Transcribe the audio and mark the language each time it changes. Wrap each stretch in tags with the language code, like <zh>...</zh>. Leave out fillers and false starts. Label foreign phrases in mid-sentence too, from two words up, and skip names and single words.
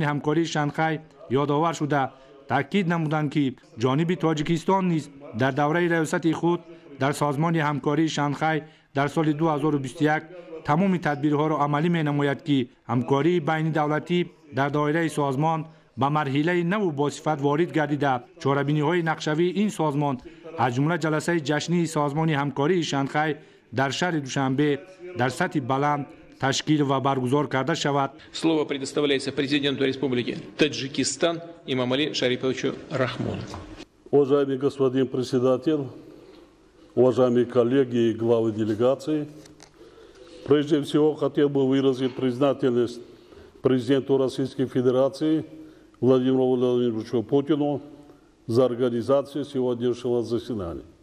<tg>ҳамкории Шанхай ёдовар шуда, таъкид намуданд, ки ҷониби Тоҷикистон низ дар давраи раёсати худ дар созмони ҳамкории Шанхай дар соли 2021 тамоми тадбирҳоро амалӣ менамояд, ки ҳамкории байнидавлатӣ дар доираи созмон ба марҳилаи наву босифат ворид гардида, чорабиниҳои нақшавии ин созмон аз ҷумла ҷаласаи ҷашнии созмони ҳамкории Шанхай дар шаҳри Душанбе дар сатҳи баланд ташкил ва баргузор карда шавад.</tg> <ru>Слово предоставляется президенту Республики Таджикистан Эмомалӣ Шариповичу Рахмону. Уважаемый господин председатель, уважаемые коллеги и главы делегации, прежде всего хотел бы выразить признательность президенту Российской Федерации Владимиру Владимировичу Путину за организацию сегодняшнего заседания.</ru>